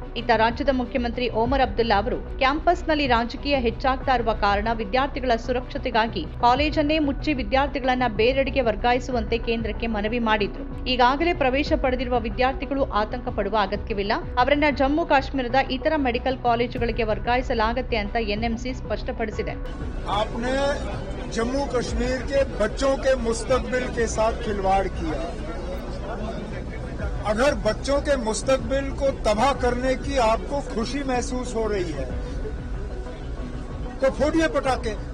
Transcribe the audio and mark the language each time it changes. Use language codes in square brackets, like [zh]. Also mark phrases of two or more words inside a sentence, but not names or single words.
[kn] ಇತ್ತ ರಾಜ್ಯದ ಮುಖ್ಯಮಂತ್ರಿ ಓಮರ್ ಅಬ್ದುಲ್ಲಾ ಅವರು ಕ್ಯಾಂಪಸ್ನಲ್ಲಿ ರಾಜಕೀಯ ಹೆಚ್ಚಾಗ್ತಾ ಇರುವ ಕಾರಣ ವಿದ್ಯಾರ್ಥಿಗಳ ಸುರಕ್ಷತೆಗಾಗಿ ಕಾಲೇಜನ್ನೇ ಮುಚ್ಚಿ ವಿದ್ಯಾರ್ಥಿಗಳನ್ನ ಬೇರೆಡೆಗೆ ವರ್ಗಾಯಿಸುವಂತೆ ಕೇಂದ್ರಕ್ಕೆ ಮನವಿ ಮಾಡಿದ್ರು. ಈಗಾಗಲೇ ಪ್ರವೇಶ ಪಡೆದಿರುವ ವಿದ್ಯಾರ್ಥಿಗಳು ಆತಂಕ ಪಡುವ ಅಗತ್ಯವಿಲ್ಲ, ಅವರನ್ನ ಜಮ್ಮು ಕಾಶ್ಮೀರದ ಇತರ [en] medical colleges [kn] ವರ್ಗಾಯಿಸಲಾಗುತ್ತೆ ಅಂತ ಎನ್ಎಂಸಿ ಸ್ಪಷ್ಟಪಡಿಸಿದೆ. [hi] आपने जम्मू कश्मीर के बच्चों के मुस्तकबिल के साथ खिलवाड़ किया। अगर बच्चों के मुस्तकबिल को तबाह करने की आपको खुशी महसूस हो रही है तो फोड़िए पटाखे।